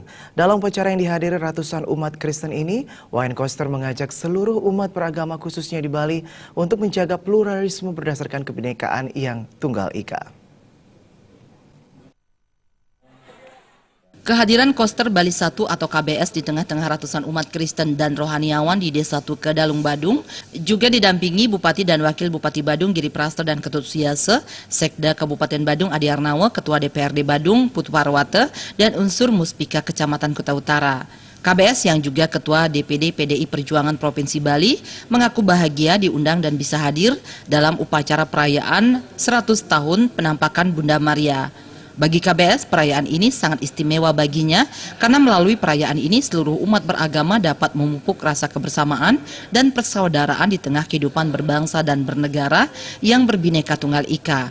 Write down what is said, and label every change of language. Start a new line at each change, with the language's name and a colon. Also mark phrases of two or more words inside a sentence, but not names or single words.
Indonesian: Dalam upacara yang dihadiri ratusan umat Kristen ini, Wayan Koster mengajak seluruh umat beragama khususnya di Bali untuk menjaga pluralisme berdasarkan kebinekaan yang tunggal ika. Kehadiran Koster Bali 1 atau KBS di tengah-tengah ratusan umat Kristen dan rohaniawan di Desa Tuke, Dalung, Badung juga didampingi Bupati dan Wakil Bupati Badung Giri Prasto dan Ketut Siase, Sekda Kabupaten Badung Adi Arnawa, Ketua DPRD Badung Putu Parwate, dan unsur Muspika Kecamatan Kuta Utara. KBS yang juga Ketua DPD PDI Perjuangan Provinsi Bali mengaku bahagia diundang dan bisa hadir dalam upacara perayaan 100 tahun penampakan Bunda Maria. Bagi KBS, perayaan ini sangat istimewa baginya karena melalui perayaan ini seluruh umat beragama dapat memupuk rasa kebersamaan dan persaudaraan di tengah kehidupan berbangsa dan bernegara yang berbineka tunggal ika.